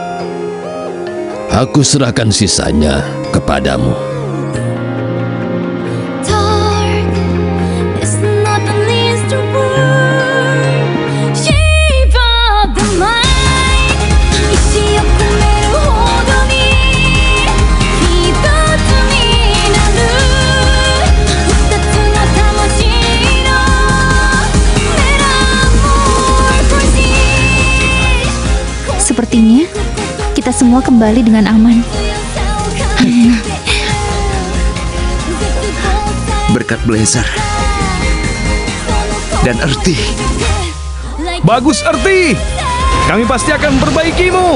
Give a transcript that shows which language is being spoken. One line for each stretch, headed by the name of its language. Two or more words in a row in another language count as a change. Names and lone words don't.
Indonesian: Aku serahkan sisanya kepadamu.
English: Dark is not the least to burn. Shape of the mind.
Japanese: 意志を込めるほどに一つになる。二つの魂のメラモーフォシー。
Indonesian: sepertinya kita semua kembali dengan aman. Berkat Blazer dan Erti. Bagus, Erti. Kami pasti akan memperbaikimu.